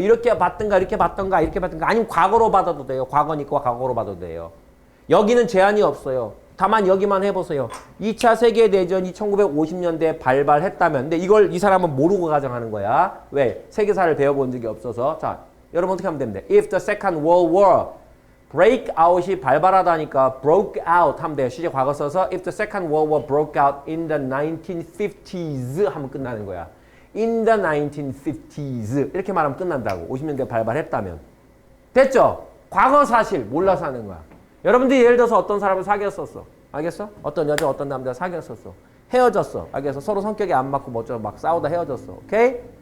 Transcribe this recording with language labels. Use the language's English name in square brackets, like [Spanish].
[Korean] 이렇게 받든가 이렇게 받든가 이렇게 받든가 아니면 과거로 받아도 돼요. 과거니까 과거로 받아도 돼요. 여기는 제한이 없어요. 다만 여기만 해보세요. 2차 세계대전이 1950년대에 발발했다면 근데 이걸 이 사람은 모르고 가정하는 거야. 왜? 세계사를 배워본 적이 없어서. 자, 여러분 어떻게 하면 됩니다. [English] If the Second World War break out이 [Korean] 발발하다니까 [English] broke out [Korean] 하면 돼요. 시제 과거 써서 [English] if the Second World War broke out in the 1950s [Korean] 하면 끝나는 거야. [English] In the 1950s [Korean] 이렇게 말하면 끝난다고. 50년대 발발했다면. 됐죠? 과거 사실 몰라서 하는 거야. 여러분들이 예를 들어서 어떤 사람을 사귀었었어. 알겠어? 어떤 여자 어떤 남자 사귀었었어. 헤어졌어. 알겠어? 서로 성격이 안 맞고 뭐 막 싸우다 헤어졌어. 오케이?